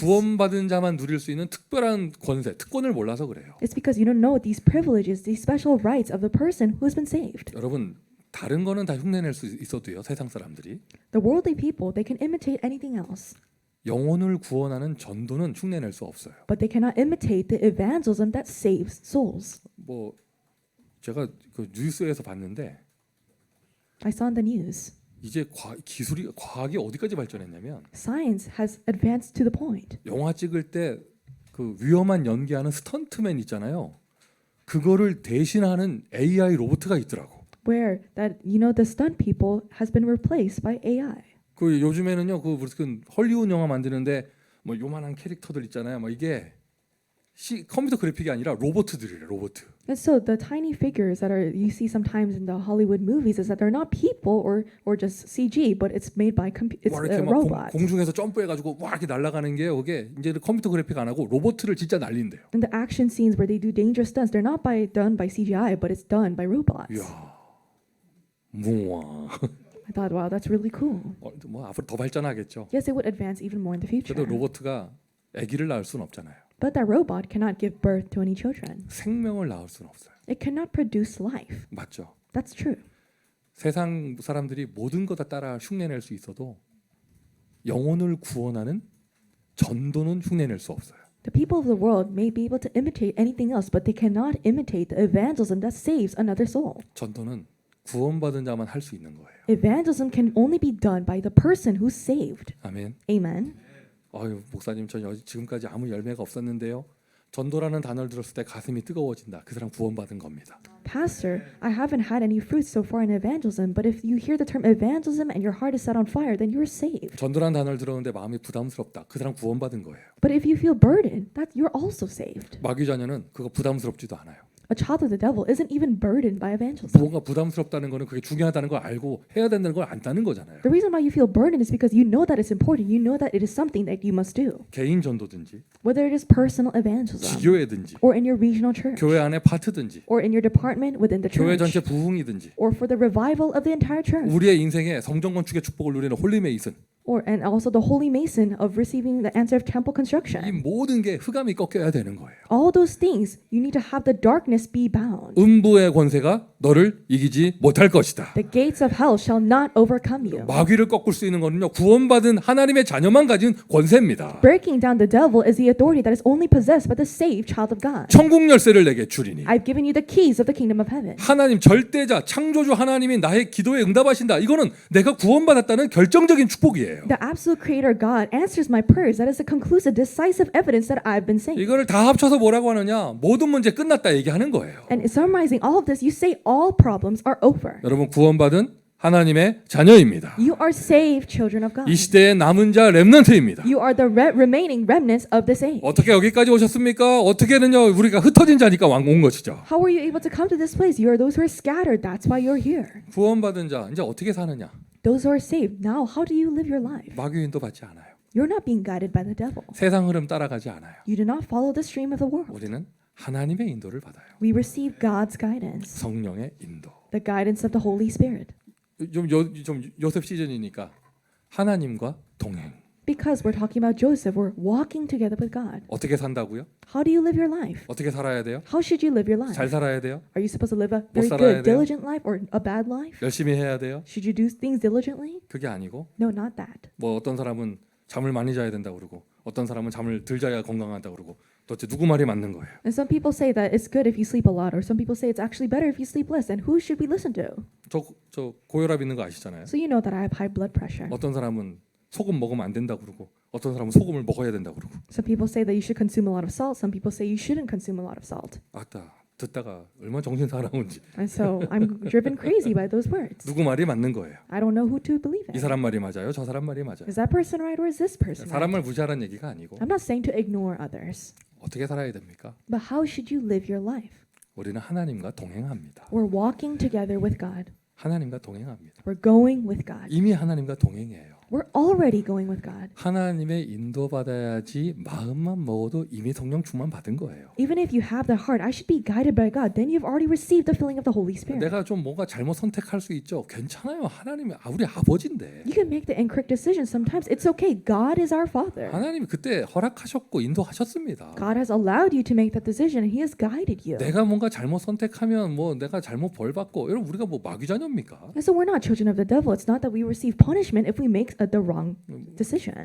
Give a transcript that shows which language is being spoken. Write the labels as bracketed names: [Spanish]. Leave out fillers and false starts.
[Korean] 구원받은 자만 누릴 수 있는 특별한 권세, 특권을 몰라서 그래요. [English] It's because you don't know these privileges, these special rights of the person who's been saved. [Korean] 여러분 다른 거는 다 흉내낼 수 있어도요. 세상 사람들이 [English] The worldly people, they can imitate anything else, [Korean] 영혼을 구원하는 전도는 흉내낼 수 없어요. [English] but they cannot imitate the evangelism that saves souls. [Korean] 뭐 제가 그 뉴스에서 봤는데 [English] I saw in the news, [Korean] 이제 기술이 과학이 어디까지 발전했냐면 [English] science has advanced to the point [Korean] 영화 찍을 때 그 위험한 연기하는 스턴트맨 있잖아요. 그거를 대신하는 AI 로봇가 있더라고. [English] where that the stunt people has been replaced by AI. [Korean] 그 요즘에는요 그 무슨 헐리우드 영화 만드는데 뭐 요만한 캐릭터들 있잖아요. 뭐 이게 컴퓨터 그래픽이 아니라 로봇들이래 로봇. [English] And so the tiny figures that you see sometimes in the Hollywood movies is that they're not people or just CG, but it's made by it's [Korean] 와 이렇게 막 [English] robots. [Korean] 공중에서 점프해가지고 와 이렇게 날아가는 게 그게 이제 컴퓨터 그래픽 안 하고 로봇을 진짜 날린대요. [English] And the action scenes where they do dangerous stunts, they're not done by CGI, but it's done by robots. [Korean] 이야, 무와. [English] I thought, wow, that's really cool. [Korean] 뭐 앞으로 더 발전하겠죠. [English] Yes, it would advance even more in the future. [Korean] 그래도 로봇가 아기를 낳을 수는 없잖아요. [English] But that robot cannot give birth to any children. [Korean] 생명을 낳을 수는 없어요. [English] It cannot produce life. [Korean] 맞죠? [English] That's true. [Korean] 세상 사람들이 모든 거 다 따라 흉내낼 수 있어도 영혼을 구원하는 전도는 흉내낼 수 없어요. [English] The people of the world may be able to imitate anything else, but they cannot imitate the evangelism that saves another soul. [Korean] 전도는 구원받은 자만 할 수 있는 거예요. [English] Evangelism can only be done by the person who's saved. [Korean] 아멘. [English] Amen. [Korean] 아유 목사님 저 지금까지 아무 열매가 없었는데요. 전도라는 단어를 들었을 때 가슴이 뜨거워진다. 그 사람 구원받은 겁니다. [English] Pastor, I haven't had any fruits so far in evangelism, but if you hear the term evangelism and your heart is set on fire, then you're saved. [Korean] 전도라는 단어를 들었는데 마음이 부담스럽다. 그 사람 구원받은 거예요. [English] But if you feel burdened, that you're also saved. [Korean] 마귀 자녀는 그거 부담스럽지도 않아요. [English] A child of the devil isn't even burdened by evangelism. [Korean] 뭔가 부담스럽다는 거는 그게 중요하다는 걸 알고 해야 된다는 걸 안다는 거잖아요. [English] The reason why you feel burdened is because you know that it's important. You know that it is something that you must do. [Korean] 개인 전도든지 [English] Whether it is personal evangelism [Korean] 지교회든지 [English] or in your regional church [Korean] 교회 안에 파트든지 [English] or in your department within the [Korean] 교회 전체 [English] church [Korean] 부흥이든지 [English] or for the revival of the entire church [Korean] 우리의 인생에 성전 건축의 축복을 누리는 홀리메이슨 [English] and also the holy mason of receiving the answer of temple construction. [Korean] 모든 게 흑암이 꺾여야 되는 거예요. [English] All those things, you need to have the darkness be bound. [Korean] 음부의 권세가 너를 이기지 못할 것이다. [English] The gates of hell shall not overcome you. [Korean] 마귀를 꺾을 수 있는 거는요 구원받은 하나님의 자녀만 가진 권세입니다. [English] Breaking down the devil is the authority that is only possessed by the saved child of God. [Korean] 천국 열쇠를 내게 주리니 [English] I've given you the keys of the kingdom of heaven. [Korean] 하나님 절대자 창조주 하나님이 나의 기도에 응답하신다. 이거는 내가 구원받았다는 결정적인 축복이에요. [English] The absolute creator God answers my prayers. That is the conclusive, decisive evidence that I've been saved. [Korean] 이거를 다 합쳐서 뭐라고 하느냐? 모든 문제 끝났다 얘기하는 거예요. [English] And summarizing all of this, you say all problems are over. [Korean] 여러분 구원받은 하나님의 자녀입니다. [English] You are saved children of God. [Korean] 이 시대의 남은 자 렘넌트입니다. [English] You are the remaining remnants of this age. [Korean] 어떻게 여기까지 오셨습니까? 어떻게는요 우리가 흩어진 자니까 온 것이죠. [English] How were you able to come to this place? You are those who are scattered. That's why you're here. [Korean] 구원받은 자 이제 어떻게 사느냐? [English] Those who are saved. Now, how do you live your life? [Korean] 마귀 인도 받지 않아요. [English] You're not being guided by the devil. [Korean] 세상 흐름 따라가지 않아요. [English] You do not follow the stream of the world. [Korean] 우리는 하나님의 인도를 받아요. [English] We receive God's guidance, [Korean] 성령의 인도. [English] the guidance of the Holy Spirit. [Korean] 좀 요셉 시즌이니까 하나님과 동행. [English] Because we're talking about Joseph, we're walking together with God. [Korean] 어떻게 산다고요? [English] How do you live your life? [Korean] 어떻게 살아야 돼요? [English] How should you live your life? [Korean] 잘 살아야 돼요? [English] Are you supposed to live a [Korean] 못 [English] very [Korean] 살아야 [English] good, diligent life or a bad life? [Korean] 열심히 해야 돼요? [English] Should you do things diligently? [Korean] 그게 아니고 [English] No, not that. [Korean] 뭐 어떤 사람은 잠을 많이 자야 된다 그러고 어떤 사람은 잠을 덜 자야 건강하다 그러고 도대체 누구 말이 맞는 거예요? [English] And some people say that it's good if you sleep a lot, or some people say it's actually better if you sleep less. And who should we listen to? [Korean] 저 고혈압 있는 거 아시잖아요. [English] So you know that I have high blood pressure. [Korean] 어떤 사람은 소금 먹으면 안 된다 그러고 어떤 사람은 소금을 먹어야 된다 그러고 [English] Some people say that you should consume a lot of salt. Some people say you shouldn't consume a lot of salt. [Korean] 아따 듣다가 얼마나 정신 사나운지 [English] And so I'm driven crazy by those words. [Korean] 누구 말이 맞는 거예요. [English] I don't know who to believe [Korean] 이 사람 말이 맞아요. 저 사람 말이 맞아요. [English] Is that person right or is this person [Korean] 사람 말 무시하라는 얘기가 아니고 [English] I'm not saying to ignore others, [Korean] 어떻게 살아야 됩니까? [English] but how should you live your life? [Korean] 우리는 하나님과 동행합니다. [English] We're walking together with God. [Korean] 하나님과 동행합니다. [English] We're going with God. [Korean] 이미 하나님과 동행해요. [English] We're already going with God. [Korean] 하나님의 인도받아야지 마음만 먹어도 이미 성령 충만 받은 거예요. [English] Even if you have the heart, I should be guided by God, then you've already received the filling of the Holy Spirit. [Korean] 내가 좀 뭔가 잘못 선택할 수 있죠. 괜찮아요. 하나님이 우리 아버지인데. [English] You can make the incorrect decision sometimes. It's okay. God is our Father. [Korean] 하나님이 그때 허락하셨고 인도하셨습니다. [English] God has allowed you to make that decision and He has guided you. [Korean] 내가 뭔가 잘못 선택하면 뭐 내가 잘못 벌 받고 여러분 우리가 뭐 마귀자녀입니까? [English] And so we're not children of the devil. It's not that we receive punishment if we make the wrong decision.